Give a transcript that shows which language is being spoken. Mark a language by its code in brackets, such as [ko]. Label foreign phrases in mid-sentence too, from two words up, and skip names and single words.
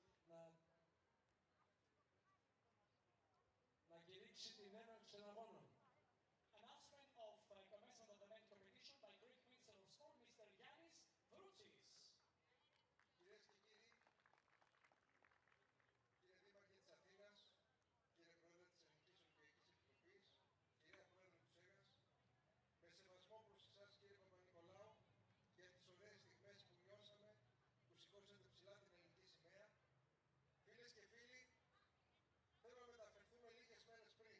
[el] να κηρύξει την έναρξη των αγώνων. [en] Announcement of commencement of the main competition by Greek Minister of Sport, Mr. Yannis Vroutsis. [el] Κυρίες και κύριοι, κύριε Δήμαρχε της Αθήνας, κύριε Πρόεδρε της Ελληνικής Ολυμπιακής Επιτροπής, κυρία Πρόεδρε του ΣΕΓΑΣ, με σεβασμό προς εσάς κύριε Παπα-Νικολάου για τις ωραίες στιγμές που νιώσαμε, που σηκώσατε ψηλά την ελληνική σημαία, φίλες και φίλοι, θέλω να μεταφερθούμε λίγες μέρες πριν.